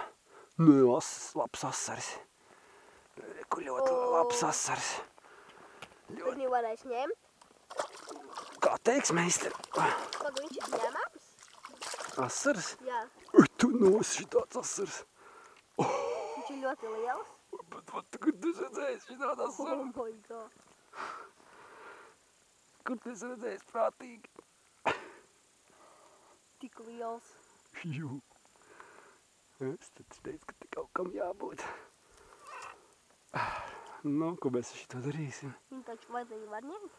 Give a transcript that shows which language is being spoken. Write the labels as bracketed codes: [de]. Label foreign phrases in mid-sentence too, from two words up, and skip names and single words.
[lv] Nē, labs asaris. Kur ļoti labs asaris. Kur viņu varēs ņemt? Kā teiks, meistari? Kad viņš ir ņemams? Asaris? Jā. Tu nos šitāds asaris. Viņš ir ļoti liels. Bet kur tu redzējis šitāds asaris? [en] Oh my god. [lv] Kur tu redzējis prātīgi? Tik liels. Jū. Es tad teicu, ka te kaut kam jābūt. Nu, ko mēs šito darīsim? Viņu taču vajadzēja var ņemt.